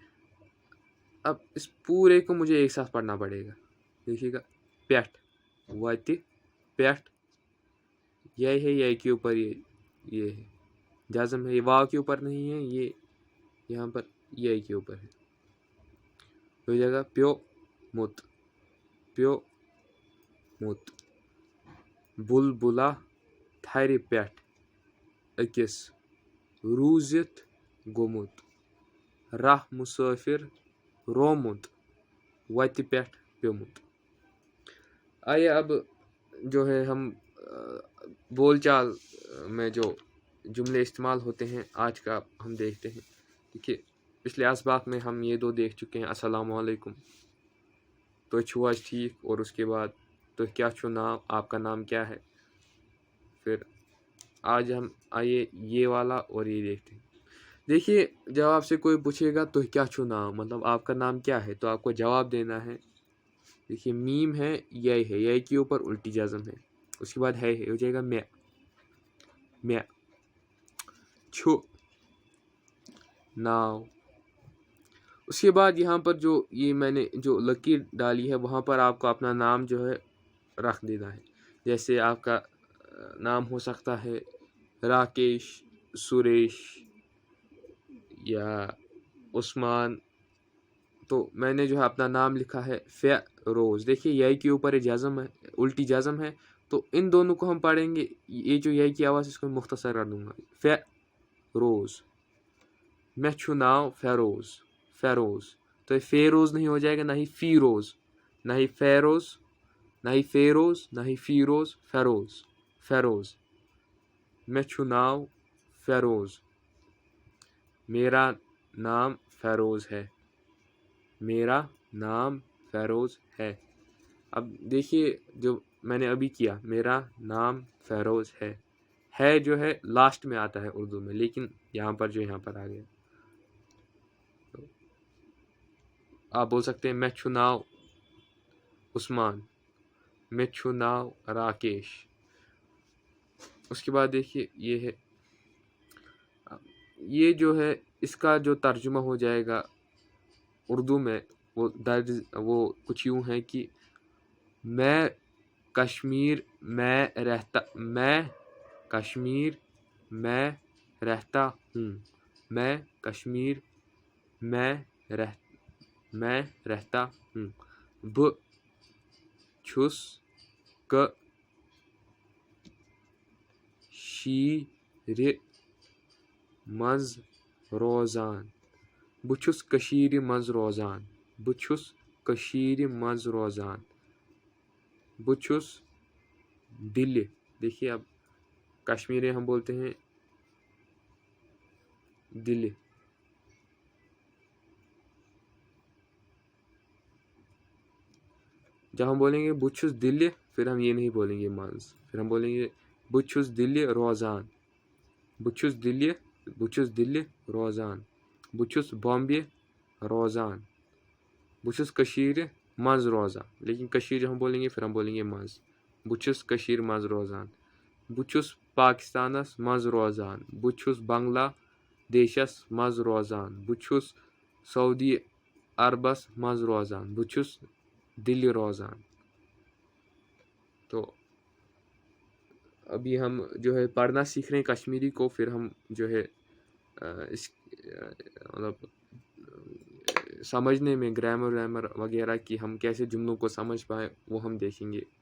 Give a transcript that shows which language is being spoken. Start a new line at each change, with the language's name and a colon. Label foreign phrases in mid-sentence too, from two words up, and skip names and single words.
Urdu: اب اس پورے کو مجھے ایک ساتھ پڑھنا پڑے گا، دیکھیے گا پیٹھ،
Kashmiri: وتہ پیٹھ،
Urdu: یہ ہے، یہ کے اوپر یہ ہے جزم ہے، یہ واو کے اوپر نہیں ہے، یہ یہاں پر یہ کے اوپر ہے، ہو جائے گا
Kashmiri: پیو مت، پیو مت۔ بلبلا تھرِ پیٹھ أکِس روٗزِتھ گوٚمُت، راہ مسافر رومُت، وتہِ پیٹھ پیوٚمُت۔
Urdu: آئیے اب جو ہے ہم بول چال میں جو جملے استعمال ہوتے ہیں آج کا ہم دیکھتے ہیں۔ دیکھیے پچھلے اسباق میں ہم یہ دو دیکھ چکے ہیں، السلام علیکم،
Kashmiri: تو چھو آج ٹھیک،
Urdu: اور اس کے بعد
Kashmiri: تو کیا چھو نام،
Urdu: آپ کا نام کیا ہے، پھر آج ہم آئیے یہ والا اور یہ دیکھتے ہیں. دیکھیے جب آپ سے کوئی پوچھے گا
Kashmiri: تو کیا چھو نام،
Urdu: مطلب آپ کا نام کیا ہے، تو آپ کو جواب دینا ہے. دیکھیے میم ہے، یہ کے اوپر الٹی جزم ہے، اس کے بعد ہے ہو جائے گا
Kashmiri: میں چھو ناو.
Urdu: اس کے بعد یہاں پر جو یہ میں نے جو لکیر ڈالی ہے وہاں پر آپ کو اپنا نام جو ہے رکھ دینا ہے. جیسے آپ کا نام ہو سکتا ہے راکیش، سریش یا عثمان. تو میں نے جو ہے اپنا نام لکھا ہے فیروز. دیکھیے یہ کے اوپر یہ جزم ہے، الٹی جزم ہے، تو ان دونوں کو ہم پڑھیں گے. یہ جو یہ کی آواز اس کو مختصر کر دوں گا، فیروز.
Kashmiri: میں چھو ناو فیروز. تو یہ فیروز نہیں ہو جائے گا، نہ ہی فیروز، نہ ہی فیروز، نہ ہی فیروز، نہ ہی فیروز، فیروز. میں چھو ناو فیروز،
Urdu: میرا نام فیروز ہے، میرا نام فیروز ہے. اب دیکھیے جو میں نے ابھی کیا، میرا نام فیروز ہے جو ہے لاسٹ میں آتا ہے اردو میں، لیکن یہاں پر آ گیا. آپ بول سکتے ہیں
Kashmiri: میں چھو ناو عثمان، میں چھو ناو راکیش.
Urdu: اس کے بعد دیکھیے یہ ہے، یہ جو ہے اس کا جو ترجمہ ہو جائے گا اردو میں وہ کچھ یوں ہے کہ میں کشمیر میں رہتا ہوں، میں کشمیر میں رہتا ہوں.
Kashmiri: بہ چھس کشیر منز روزان، بہ چھس کشیر منز روزان، بہ چھس کشیر منز روزان. بہ چھس دلہِ.
Urdu: دیکھیے اب کشمیری ہم بولتے ہیں دلہِ. جب ہم بولیں گے
Kashmiri: بہ چھس دلہِ،
Urdu: پھر ہم یہ نہیں بولیں گے منز، پھر ہم بولیں گے
Kashmiri: بہ چھس دلہِ روزان، بہ چھس دلہِ روزان. بہ چھس بامبے روزان، بہ چھس کشیر منز روزان.
Urdu: لیکن کشیر ہم بولیں گے پھر ہم بولیں گے منز.
Kashmiri: بہ چھس کشیر منز روزان. بہ چھس پاکستانس منز روزان، بہ چھس بنگلہ دیشس منز روزان، بہ چھس سعودی عربس منز روزان، بہ چھس دلہِ روزان.
Urdu: تو ابھی ہم جو ہے پڑھنا سیکھ رہے ہیں کشمیری کو، پھر ہم جو ہے اس مطلب سمجھنے میں گرامر وغیرہ کی ہم کیسے جملوں کو سمجھ پائیں وہ ہم دیکھیں گے.